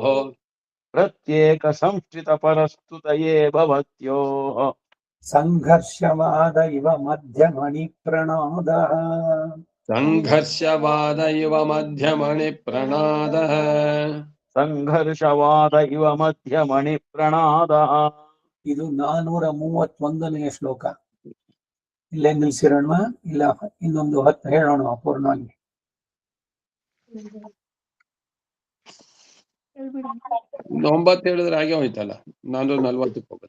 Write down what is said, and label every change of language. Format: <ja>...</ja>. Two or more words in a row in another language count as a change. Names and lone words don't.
<sa>प्रत्येक संस्थितपरस्तुतये भवत्योः संघर्षवाद इव मध्यमणि प्रणादः ಸಂಘರ್ಷವಾದ ಇವ ಮಧ್ಯಮಣಿ ಪ್ರಣಾದಃ संघर्षवाद इव मध्यमणिप्रणादः</sa> <kn>ಇದು 431ನೇ ಶ್ಲೋಕ. ಇಲ್ಲೇ ನಿಲ್ಸಿರೋಣ, ಇಲ್ಲ ಇನ್ನೊಂದು 10 ಹೇಳೋಣ ಪೂರ್ಣವಾಗಿ. ಇನ್ನು 9 ಹೇಳಿದ್ರೆ ಹಾಗೆ ಹೋಯ್ತಲ್ಲ, 440 ಹೋಗುತ್ತೆ.</kn>